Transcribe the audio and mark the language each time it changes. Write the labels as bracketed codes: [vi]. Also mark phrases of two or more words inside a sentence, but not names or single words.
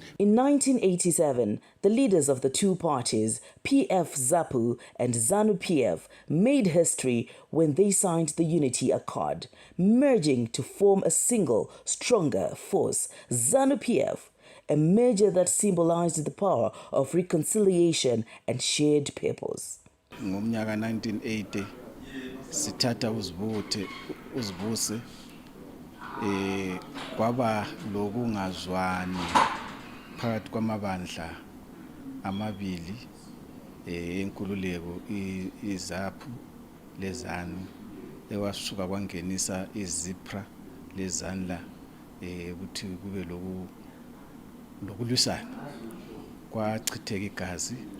[en] In 1987, the leaders of the two parties, PF-ZAPU and ZANU-PF, made history when they signed the Unity Accord, merging to form a single, stronger force, ZANU-PF, a merger that symbolized the power of reconciliation and shared purpose. [nd] Ngomnyaka 1980 sithatha uzibuse kwaba lokungazwani phakathi kwamabandla amabili inkululeko izaphu lezanu ewasuka kwangenisa izipra lezanla ukuthi kube lokulwisana kwachitheka igazi